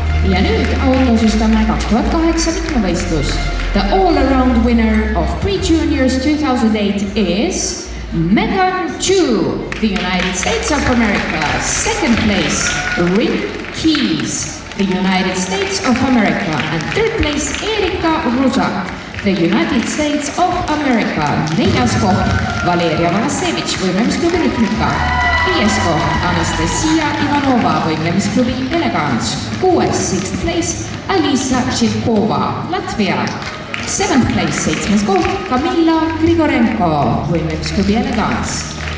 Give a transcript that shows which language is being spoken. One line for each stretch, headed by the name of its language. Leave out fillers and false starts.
Estonian: Ja nüüd autasustame 2008 mitmevõistlust.
English: The all-around winner of pre-juniors 2008 is Megan Chu, the United States of America. Second place, Rick Keys, the United States of America. And third place, Erika Ruzak, the United States of America.
Estonian: Neljas koht, Valeria Valasevich, võimlemisklubi Rütmika. Viies koht, Anastasia Ivanova, võimlemisklubi Elegance. Kuues,
English: sixth place, Alisa Šilkova, Latvia. Seventh place,
Estonian: seitsmes koht,
English: Kamila Grigorenko, võimlemisklubi Elegance.